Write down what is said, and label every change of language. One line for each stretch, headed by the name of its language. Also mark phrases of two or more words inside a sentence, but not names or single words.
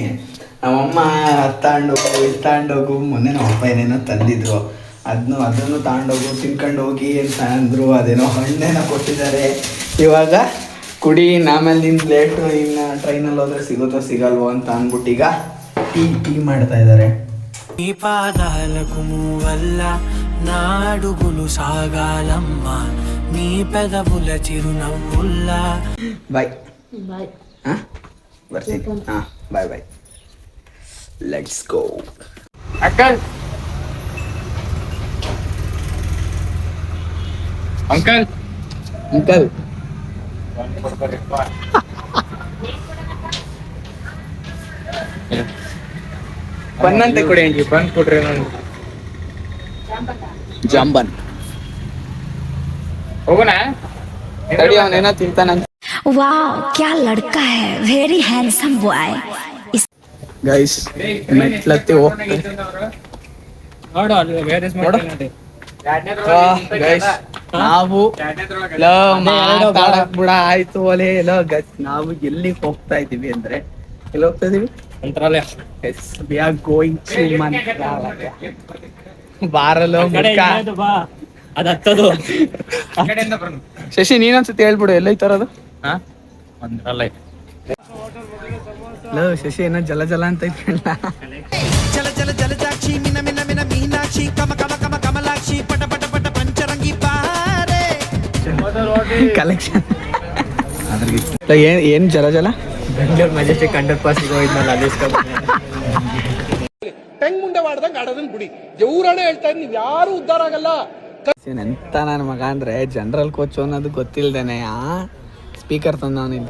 Kannada: ನಮ್ಮಮ್ಮ ತಗೊಂಡೋಗು ಮೊನ್ನೆ ನಮ್ಮಪ್ಪ ಏನೇನೋ ತಂದಿದ್ರು, ಅದನ್ನು ತಗೊಂಡೋಗು, ತಿನ್ಕೊಂಡು ಹೋಗಿ ಅಂತ ಅಂದರು. ಅದೇನೋ ಹಣ್ಣೇನೋ ಕೊಟ್ಟಿದ್ದಾರೆ. ಇವಾಗ ಕುಡಿ, ಆಮೇಲೆ ನಿನ್ನ ಲೇಟು, ಇನ್ನು ಟ್ರೈನಲ್ಲಿ ಹೋದ್ರೆ ಸಿಗುತ್ತೋ ಸಿಗಲ್ವೋ ಅಂತ ಅಂದ್ಬಿಟ್ಟು ಈಗ ಟೀ ಮಾಡ್ತಾ ಇದ್ದಾರೆ.
Telugu: నీ పాదాలకు మూవల్ల నాడుగులు సాగాలమ్మ నీ పెదవుల చిరునవ్వుల్లా.
Kannada: ಬಾಯ್ ಬಾಯ್. ಹಾಂ, ಬರ್ತೀನಿ. ಹಾಂ, ಬಾಯ್.
English: let's go.
Kannada: ಅಂಕಲ್ ಅಂಕಲ್ ಅಂಕಲ್ ಬನ್ನಂತೆ ಕೊಡಿ. ಬಂದ್ ಕೊಡ್ರಿ ನಂಗೆ. ಜಾಂಬನ್ ಹೋಗೋಣ. ತಡಿ, ಅವನೇನೋ ತಿಂತಾನಂತ.
Hindi: वाह क्या लड़का है,
English: very handsome boy.
Kannada: ಗೈಸ್, ಮೆಟ್ಲತ್ತಿ ಹೋಗ್ತಾರೆ. ನೋಡು ಅಲ್ಲಿ ಬೇರೆ ಗೈಸ್, ನಾವು ಮಾತಾಡಕ್ ಬಿಡ ಆಯ್ತು ಒಲೆ. ನಾವು ಎಲ್ಲಿಗೆ ಹೋಗ್ತಾ ಇದೀವಿ ಅಂದ್ರೆ, ಎಲ್ಲಿ ಹೋಗ್ತಾ ಇದೀವಿ? ಮಂತ್ರಾಲಯ.
English: we are going to Mantralaya.
Kannada: ಬಾರಲ್ಲೋ ಮುಖ. ಅದು ಹತ್ತದು. ಶಶಿ, ನೀನೊಂದ್ಸತಿ ಹೇಳ್ಬಿಡು, ಎಲ್ಲೈತಾರದು? ಮಂತ್ರಾಲಯ. ಶಶಿ ಏನೋ ಜಲ ಅಂತ ಇದ್ರಲ್ಲ.
Telugu: జల జల జలజాక్షి మిన మిన మిన మీనాక్షి కమ కమ కమ కమలాక్షి పట పట పట పంచరంగి పారే
Kannada: ಕಲೆಕ್ಷನ್. ಏನ್ ಜಲ ಬೆಂಗಳೂರು ಮೆಜೆಸ್ಟಿಕ್ ಅಂಡರ್ ಪಾಸಿಗೆ ಹೋಯ್ತಲ್ಲ ಅದೇ ಹೆಂಗ್ ಮುಂದೆ ಮಾಡ್ದಂಗೆ ಆಡೋದನ್ನ ಬಿಡಿ. ದೇವ್ರಾಣೆ ಹೇಳ್ತಾ ಇದ್ದೀನಿ, ಯಾರು ಉದ್ಧಾರ ಆಗಲ್ಲ. ಎಂತ ನನ್ನ ಮಗ ಅಂದ್ರೆ
English: general coach
Kannada: ಅನ್ನೋದು ಗೊತ್ತಿಲ್ದೇನೆ ಸ್ಪೀಕರ್ ತಂದ ಅವನಿಲ್ಲ.